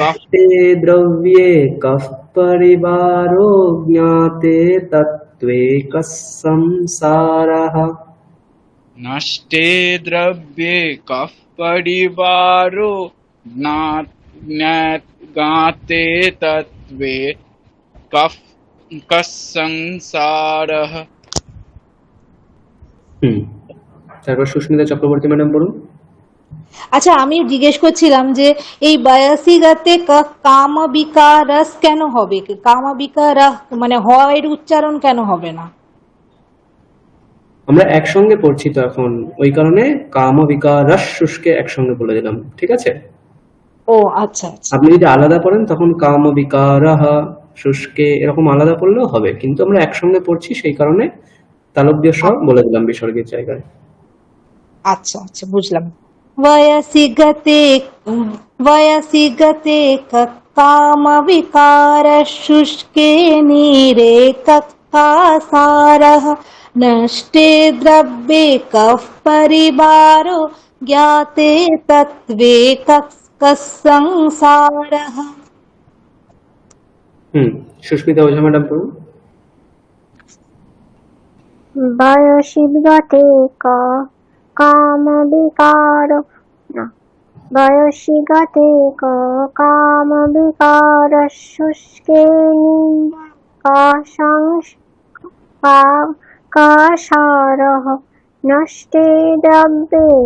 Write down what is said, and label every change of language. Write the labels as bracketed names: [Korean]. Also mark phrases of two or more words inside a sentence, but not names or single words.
[Sanskrit] नष्टे द्रव्ये कः परिवारो ज्ञाते तत्त्वे कः संसारः। नष्टे द्रव्ये कः परिवारो ज्ञाते तत्त्वे कः संसारः। [Bangla] তারপর সুস্মিতা চক্রবর্তী ম্যাডাম বলুন। আচ্ছা, আমি জিজ্ঞেস করছিলাম যে এই [Sanskrit] বায়াসিগাতে কাম বিকারস [Bangla] কেন হবে? [Sanskrit] কাম বিকার [Bangla] মানে হয় উচ্চারণ কেন হবে না? আমরা একসঙ্গে পড়ছি তো এখন, ওই কারণে [Sanskrit] কাম বিকারস শুষ্কে [Bangla] একসঙ্গে বলে দিলাম, ঠিক আছে? ও আচ্ছা আচ্ছা, আপনি যদি আলাদা পড়েন তখন [Sanskrit] কাম বিকারহ শুষ্কে [Bangla] এরকম আলাদা পড়লেও হবে, কিন্তু আমরা একসঙ্গে পড়ছি সেই কারণে তালব্য সহ বলে দিলাম বিসর্গের জায়গায়। আচ্ছা আচ্ছা, বুঝলাম। [Sanskrit] वयसि गते काम विकार शुष्के नीरे कक्कासारः नष्टे द्रव्ये कः परिवारो ज्ञाते तत्त्वे कः संसारः। [Bangla] সুস্মিতা ওঝা ম্যাডাম বলুন। [Sanskrit] বয়সী গতে কাম বিকার বয়সী গতে কাম বিকার শুষ্কে কাসারঃ নষ্টে দ্রব্যে